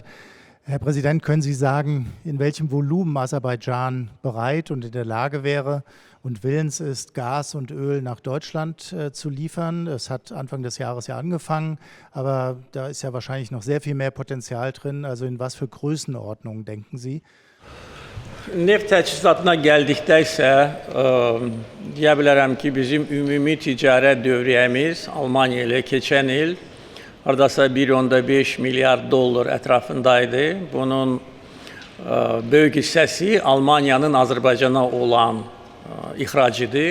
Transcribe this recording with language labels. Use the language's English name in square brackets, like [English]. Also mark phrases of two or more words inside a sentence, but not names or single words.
[German] Herr Präsident, können Sie sagen, in welchem Volumen Aserbaidschan bereit und in der Lage wäre und willens ist, Gas und Öl nach Deutschland zu liefern? Es hat Anfang des Jahres ja angefangen, aber da ist ja wahrscheinlich noch sehr viel mehr Potenzial drin. Also in was für Größenordnungen denken Sie? [Azerbaijani] Neft təchizatına gəldikdə isə deyə bilərəm ki, bizim ümumi ticarət dövriyyəmiz Almanya ilə keçən il hardasa 1.5 milyar dollar ətrafındaydı. Bunun böyük hissəsi Almaniyanın Azərbaycana olan ixracıdır.